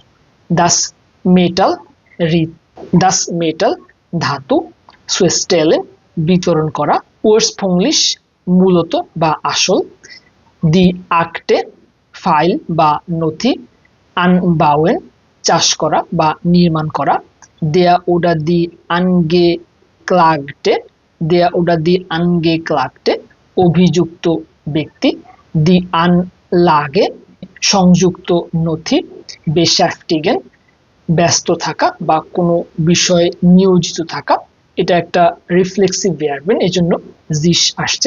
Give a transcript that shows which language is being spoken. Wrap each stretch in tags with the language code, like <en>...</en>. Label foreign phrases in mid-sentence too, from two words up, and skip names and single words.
<de>Das Metall, das Metall ধাতু।</de> <bn>Stellen, বিতরণ করা। Ursprünglich, মূলত বা আসল।</bn> <de>Die Akte,</de> <bn>ফাইল বা নথি। Anbauen, চাষ করা বা নির্মাণ করা।</bn> <de>Der oder die Angeklagte, der oder die Angeklagte,</de> <bn>অভিযুক্ত ব্যক্তি।</bn> <de>Die Anlage,</de> <bn>সংযুক্ত নথি। Beschäftigen, ব্যস্ত থাকা বা কোনো বিষয়ে নিয়োজিত থাকা। এটা একটা</bn> <en>reflexive verb,</en> <bn>এজন্য জিস আসছে।</bn>